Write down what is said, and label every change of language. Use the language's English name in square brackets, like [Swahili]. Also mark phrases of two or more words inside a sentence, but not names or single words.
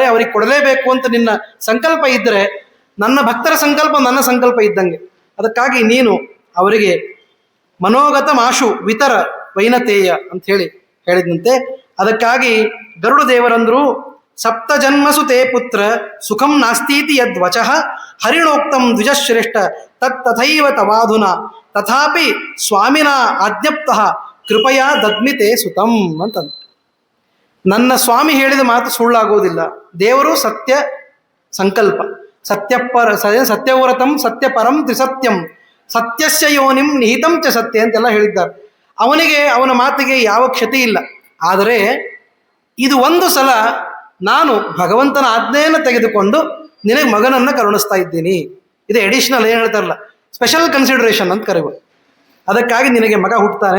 [Kannada] ಅವ್ರಿಗೆ ಕೊಡಲೇಬೇಕು ಅಂತ ನಿನ್ನ ಸಂಕಲ್ಪ ಇದ್ದರೆ, ನನ್ನ ಭಕ್ತರ ಸಂಕಲ್ಪ ನನ್ನ ಸಂಕಲ್ಪ ಇದ್ದಂಗೆ, ಅದಕ್ಕಾಗಿ ನೀನು ಅವರಿಗೆ [Sanskrit] मनोगत माशु वितर वैनतेय [Kannada] ಅಂತ ಹೇಳಿದಂತೆ ಅದಕ್ಕಾಗಿ ಗರುಡ ದೇವರಂದ್ರು [Sanskrit] सप्त जन्मसु ते पुत्र सुखं नास्तीति यद्वचः हरिणोक्तं द्विजश्रेष्ठ तत्तथैव तवाधुन तथापि स्वामिन आज्ञप्तः कृपया दद्मिते सुतं [Kannada] ಅಂತಂದು. ನನ್ನ ಸ್ವಾಮಿ ಹೇಳಿದ ಮಾತು ಸುಳ್ಳಾಗುವುದಿಲ್ಲ. ದೇವರು ಸತ್ಯ ಸಂಕಲ್ಪ, [Sanskrit] सत्यव्रतं सत्यपरं त्रिसत्यं सत्यस्य योनिं निहितं च सत्य [Kannada] ಅಂತೆಲ್ಲ ಹೇಳಿದ್ದಾರೆ. ಅವನಿಗೆ ಅವನ ಮಾತಿಗೆ ಯಾವ ಕ್ಷತಿ ಇಲ್ಲ. ಆದರೆ ಇದು ಒಂದು ಸಲ ನಾನು ಭಗವಂತನ ಆಜ್ಞೆಯನ್ನು ತೆಗೆದುಕೊಂಡು ನಿನಗೆ ಮಗನನ್ನು ಕರುಣಿಸ್ತಾ ಇದ್ದೀನಿ. ಇದು ಎಡಿಷನಲ್, ಏನು ಹೇಳ್ತಾರಲ್ಲ, [English] special consideration [Kannada] ಅಂತ ಕರೆಯುವುದು. ಅದಕ್ಕಾಗಿ ನಿನಗೆ ಮಗ ಹುಟ್ಟುತ್ತಾನೆ.